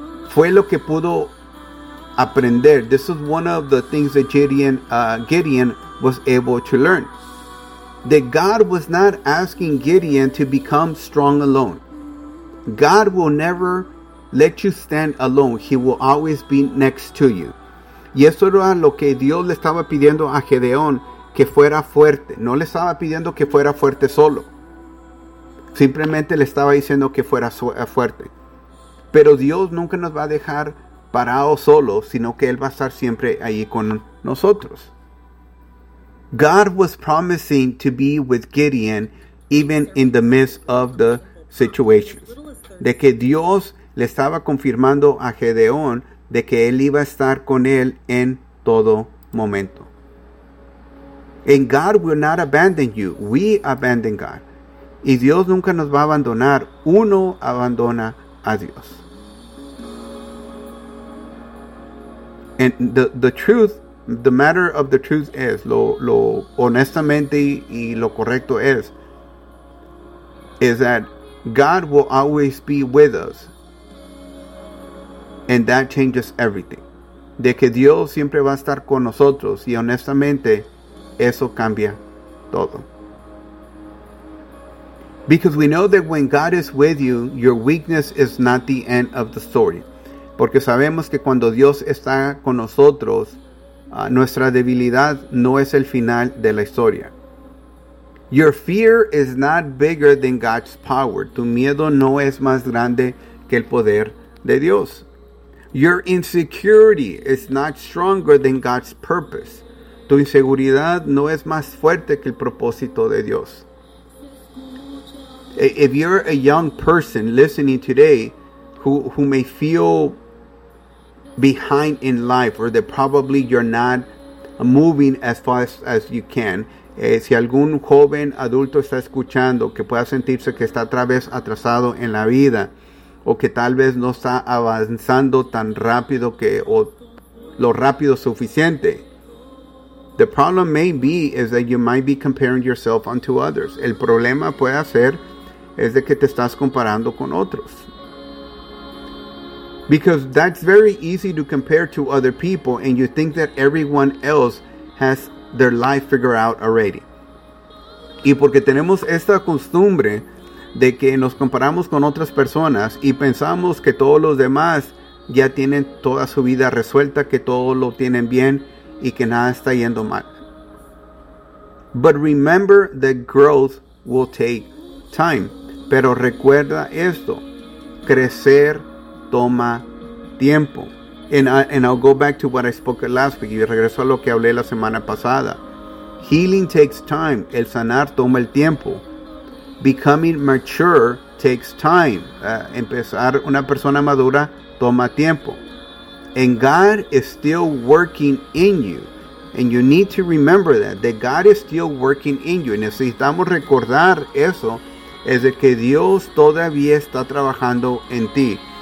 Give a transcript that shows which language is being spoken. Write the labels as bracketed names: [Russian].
[Spanish] fue lo que pudo aprender. [English] This is one of the things that Gideon was able to learn. That God was not asking Gideon to become strong alone. God will never let you stand alone. He will always be next to you. [Spanish] Y eso era lo que Dios le estaba pidiendo a Gedeón, que fuera fuerte. No le estaba pidiendo que fuera fuerte solo. Simplemente le estaba diciendo que fuera fuerte. Pero Dios nunca nos va a dejar parados solos, sino que Él va a estar siempre ahí con nosotros. [English] God was promising to be with Gideon even in the midst of the situations. [Spanish] De que Dios le estaba confirmando a Gedeón de que Él iba a estar con él en todo momento. [English] And God will not abandon you. We abandon God. [Spanish] Y Dios nunca nos va a abandonar. Uno abandona a Dios. [English] And the truth, the matter of the truth is, [Spanish] lo honestamente y lo correcto [English] is that God will always be with us. And that changes everything. [Spanish] De que Dios siempre va a estar con nosotros. Y honestamente, eso cambia todo. [English] Because we know that when God is with you, your weakness is not the end of the story. [Spanish] Porque sabemos que cuando Dios está con nosotros, nuestra debilidad no es el final de la historia. [English] Your fear is not bigger than God's power. [Spanish] Tu miedo no es más grande que el poder de Dios. [English] Your insecurity is not stronger than God's purpose. [Spanish] Tu inseguridad no es más fuerte que el propósito de Dios. [English] If you're a young person listening today who may feel behind in life, or that probably you're not moving as fast as you can, [Spanish] si algún joven adulto está escuchando que pueda sentirse que está otra vez atrasado en la vida, o que tal vez no está avanzando tan rápido que o lo rápido suficiente. [English] The problem may be is that you might be comparing yourself unto others. [Spanish] El problema puede ser es de que te estás comparando con otros. [English] Because that's very easy to compare to other people and you think that everyone else has their life figured out already. [Spanish] Y porque tenemos esta costumbre de que nos comparamos con otras personas y pensamos que todos los demás ya tienen toda su vida resuelta, que todo lo tienen bien y que nada está yendo mal. [English] But remember that growth will take time. [Spanish] Pero recuerda esto, crecer toma tiempo. [English] And I'll go back to what I spoke last week, [Spanish] y regreso a lo que hablé la semana pasada. [English] Healing takes time, [Spanish] el sanar toma el tiempo. [English] Becoming mature takes time. [Spanish] Empezar una persona madura toma tiempo. [English] And God is still working in you. And you need to remember that God is still working in you. [Spanish] Necesitamos recordar eso, es de que Dios todavía está trabajando en ti.